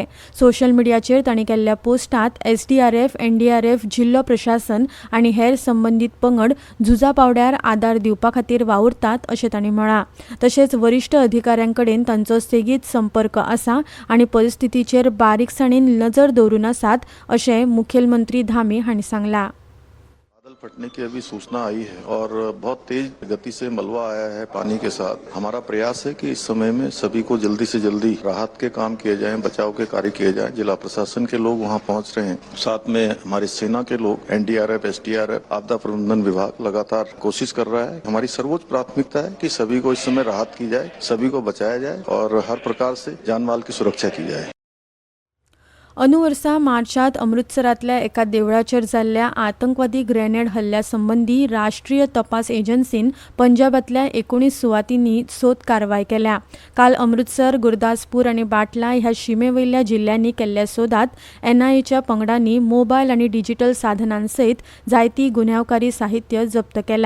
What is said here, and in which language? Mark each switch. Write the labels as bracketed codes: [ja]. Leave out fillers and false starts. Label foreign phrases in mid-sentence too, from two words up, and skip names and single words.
[kok] सोशल मिडियाचेर तांणी केल्ल्या पोस्टांत एसडीआरएफ, एनडीआरएफ, जिल्लो प्रशासन आनी हेर संबंदीत पंगड झुजा पावड्यार आदार दिवपा खातीर वावुरतात अशें तांणी म्हळां. तशेंच वरिश्ठ अधिकाऱ्यांकडेन तांचो सेगीत संपर्क आसा आनी परिस्थितीचेर बारीकसाणीन नजर दवरून आसात अशें मुखेलमंत्री धामी हांणी सांगलां. [hi] बादल फटने की अभी सूचना आई है और बहुत तेज गति से मलबा आया है पानी के साथ. हमारा प्रयास है कि इस समय में सभी को जल्दी से जल्दी राहत के काम किए जाएं, बचाव के कार्य किए जाएं. जिला प्रशासन के लोग वहां पहुंच रहे हैं, साथ में हमारी सेना के लोग, एनडीआरएफ, एसडीआरएफ, आपदा प्रबंधन विभाग लगातार कोशिश कर रहा है. हमारी सर्वोच्च प्राथमिकता है कि सभी को इस समय राहत की जाए, सभी को बचाया जाए और हर प्रकार से जान माल की सुरक्षा की जाए. [kok] वर्सा मार्चांत अमृतसरांतल्या एका देवळाचेर जाल्ल्या आतंकवादी ग्रेनेड हल्ल्या संबंदी राष्ट्रीय तपास एजन्सीन पंजाबांतल्या 19 सुवातींनी सोद कारवाय केल्या. काल अमृतसर, गुरदासपूर आनी बाटला ह्या शिमेवयल्या जिल्ल्यांनी केल्ल्या सोदात एनआयएच्या पंगडांनी मोबायल आनी डिजिटल साधनांसयत जायती गुन्यांवकारी साहित्य जप्त केलां.